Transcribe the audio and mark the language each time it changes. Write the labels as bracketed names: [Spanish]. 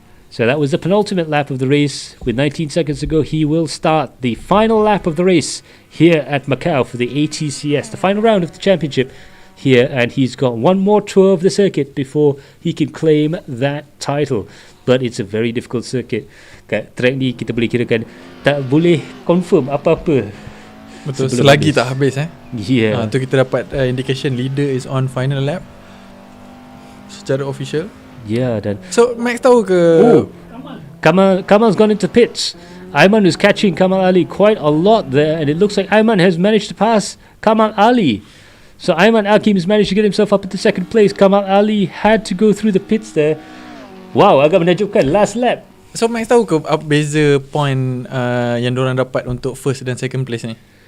[English] So that was the penultimate lap of the race. With 19 seconds to go, he will start the final lap of the race here at Macau for the ATCS, the final round of the championship here. And he's got one more tour of the circuit before he can claim that title. But it's a very difficult circuit. [Malay] Kat track ni kita boleh kirakan tak boleh confirm apa-apa. Betul, selagi tak habis [English] Yeah. [Malay] Tu kita dapat [English] indication leader is on final lap secara official. Yeah, [Malay] dan So Max tahu ke [English] Kamal's gone into pits. Ayman was catching Kamal Ali quite a lot there, and it looks like Ayman has managed to pass Kamal Ali. So Ayman Aqeem has managed to get himself up into second place. Kamal Ali had to go through the pits there. [Malay] Wow, agak menakjubkan. [English] Last lap. [Malay] So Max tahu ke beza point yang diorang dapat untuk first dan second place ni?